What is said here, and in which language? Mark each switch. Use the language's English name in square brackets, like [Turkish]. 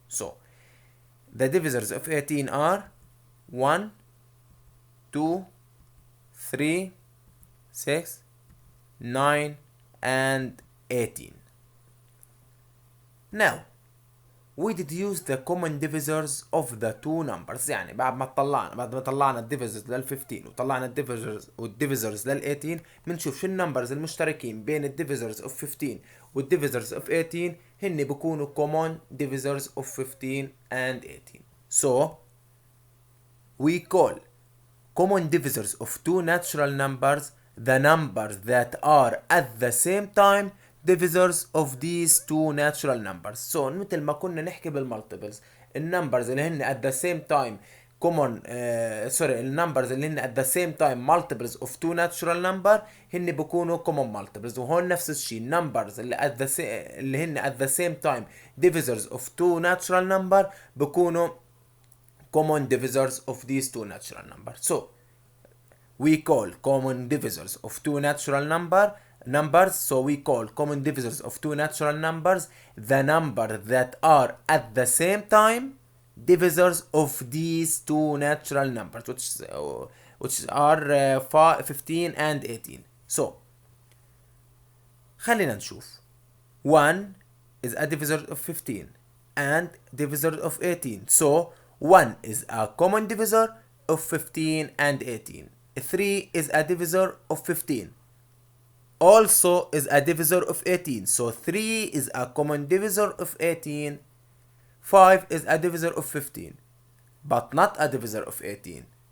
[English] So the divisors of 18 are 1 2 3 6 9 and 18. Now we deduce the common divisors of the two numbers. [Arabic] يعني بعد ما طلعنا الديفيزرز لل 15 وطلعنا الديفيزرز لل 18 بنشوف شو النمبرز المشتركين بين الديفيزرز of 15 والديفيزرز of 18 هن بيكونوا [English] common divisors of 15 and 18. So we call common divisors of two natural numbers the numbers that are at the same time divisors of these two natural numbers. So [Arabic] مثل ما كنا نحكي بالمالتيبلز النمبرز اللي هن [English] at the same time common [Arabic] النمبرز اللي هن [English] at the same time multiples of two natural number [Arabic] هن بيكونوا [English] common multiples. [Arabic] وهون نفس الشيء [English] numbers [Arabic] اللي هن [English] at the same time divisors of two natural number [Arabic] بيكونوا [English] common divisors of these two natural numbers. So we call common divisors of two natural numbers. So we call common divisors of two natural numbers the number that are at the same time divisors of these two natural numbers, which are 15 and 18. [Arabic] So خلينا نشوف. [English] 1 is a divisor of 15 and divisor of 18. So 1 is a common divisor of 15 and 18. 3 is a divisor of 15. Also is a divisor of 18. So 3 is a common divisor of 18. 5 is a divisor of 15, but not a divisor of 18.